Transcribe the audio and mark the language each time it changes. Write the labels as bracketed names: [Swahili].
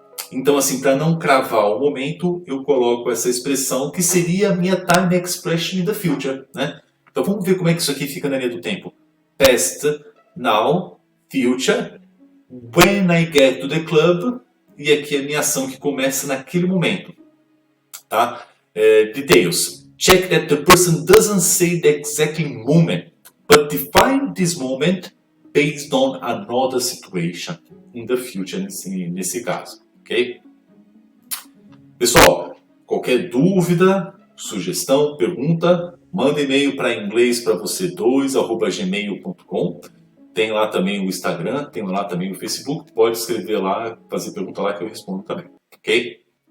[Portuguese] Então, assim, para não cravar o momento, eu coloco essa expressão que seria a minha [English] time expression in the future, [Portuguese] né? Então, vamos ver como é que isso aqui fica na linha do tempo. [English] Past, now, future, when I get to the club, [Portuguese] e aqui a minha ação que começa naquele momento. Tá? Details. [English] Check that the person doesn't say the exact moment, but define this moment based on another situation in the future, [Portuguese] nesse caso. Ok? Pessoal, qualquer dúvida, sugestão, pergunta, manda e-mail para inglês-para-você2@gmail.com. Tem lá também o Instagram, tem lá também o Facebook. Pode escrever lá, fazer pergunta lá que eu respondo também. Ok?